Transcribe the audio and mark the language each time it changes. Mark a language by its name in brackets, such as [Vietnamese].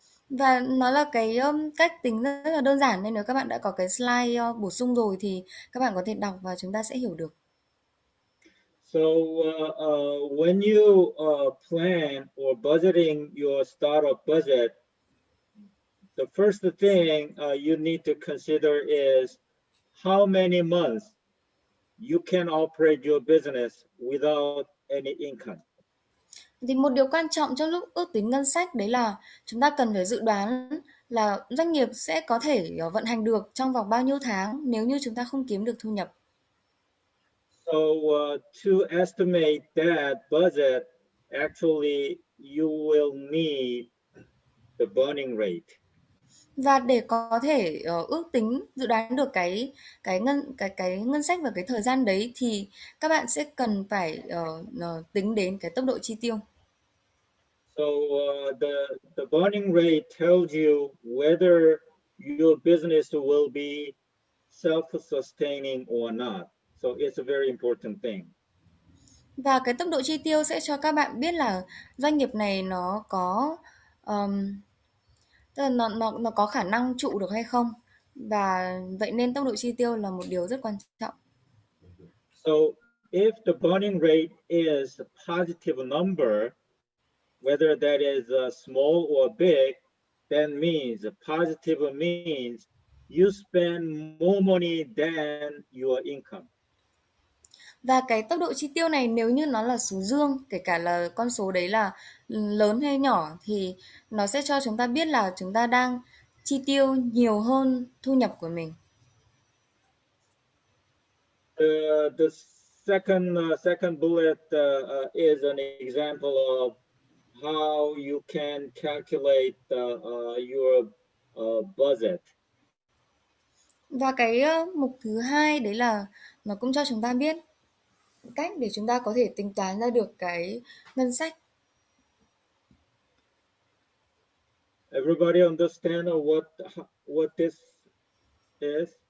[Vietnamese] Và nó là cái cách tính rất là đơn giản, nên nếu các bạn đã có cái slide bổ sung rồi thì các bạn có thể đọc và chúng ta sẽ hiểu được. [English] So when you plan or budgeting your startup budget, the first thing you need to consider is how many months you can operate your business without any income. [Vietnamese] Thì một điều quan trọng trong lúc ước tính ngân sách đấy là chúng ta cần phải dự đoán là doanh nghiệp sẽ có thể vận hành được trong vòng bao nhiêu tháng nếu như chúng ta không kiếm được thu nhập. [English] So to estimate that budget, actually you will need the burning rate. [Vietnamese] Và để có thể ước tính dự đoán được cái ngân sách và cái thời gian đấy thì các bạn sẽ cần phải tính đến cái tốc độ chi tiêu. [English] So the burning rate tells you whether your business will be self-sustaining or not. So it's a very important thing. [Vietnamese] Và cái tốc độ chi tiêu sẽ cho các bạn biết là doanh nghiệp này nó có tức là nó có khả năng trụ được hay không. Và vậy nên tốc độ chi tiêu là một điều rất quan trọng. [English] So if the burning rate is a positive number, whether that is small or big, that means positive means you spend more money than your income. [Vietnamese] Và cái tốc độ chi tiêu này nếu như nó là số dương, kể cả là con số đấy là lớn hay nhỏ thì nó sẽ cho chúng ta biết là chúng ta đang chi tiêu nhiều hơn thu nhập của mình. [English] The second bullet is an example of how you can calculate your budget. [Vietnamese] Và cái mục thứ hai đấy là nó cũng cho chúng ta biết cách để chúng ta có thể tính toán ra được cái ngân sách. [English] Everybody understand what this is?